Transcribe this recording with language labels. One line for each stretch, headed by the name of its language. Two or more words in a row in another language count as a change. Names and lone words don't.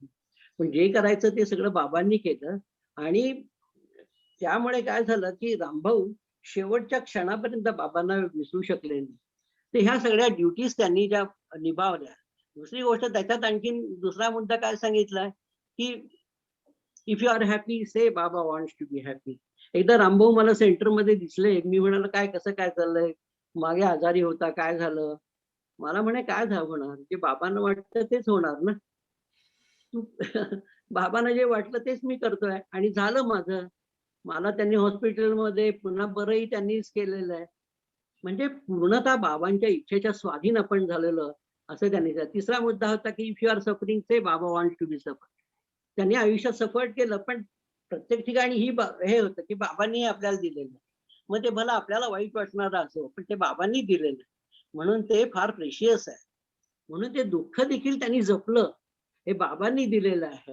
Marathi: पण जे करायचं ते सगळं बाबांनी केलं. आणि त्यामुळे काय झालं की रामभाऊ शेवटच्या क्षणापर्यंत बाबांना विसरू शकले नाही. तर ह्या सगळ्या ड्युटीज त्यांनी ज्या निभावल्या. दुसरी गोष्ट त्याच्यात आणखीन दुसरा मुद्दा काय सांगितलाय की
English: if you are happy say Baba wants to be happy.
Marathi: एकदा रामभाऊ मला सेंटरमध्ये दिसले. मी म्हणाल काय कसं काय चाललंय, मागे आजारी होता, काय झालं. मला म्हणे काय होणार, जे बाबांना वाटतं तेच होणार ना. तू बाबांना जे वाटलं तेच मी करतोय आणि झालं माझं. मला त्यांनी हॉस्पिटलमध्ये पुन्हा बरंही त्यांनीच केलेलं आहे. म्हणजे पूर्णतः बाबांच्या इच्छेच्या स्वाधीन आपण झालेलं असं त्यांनी. तिसरा मुद्दा होता की
English: if you are suffering say Baba want to be suffer.
Marathi: त्यांनी आयुष्यात सफर केलं, पण प्रत्येक ठिकाणी हे होतं की बाबांनी आपल्याला दिलेलं. मग ते भलं आपल्याला वाईट वाटणार असो, पण ते बाबांनी दिलेलं, म्हणून ते फार प्रेशियस आहे. म्हणून ते दुःख देखील त्यांनी जपलं, हे बाबांनी दिलेलं आहे.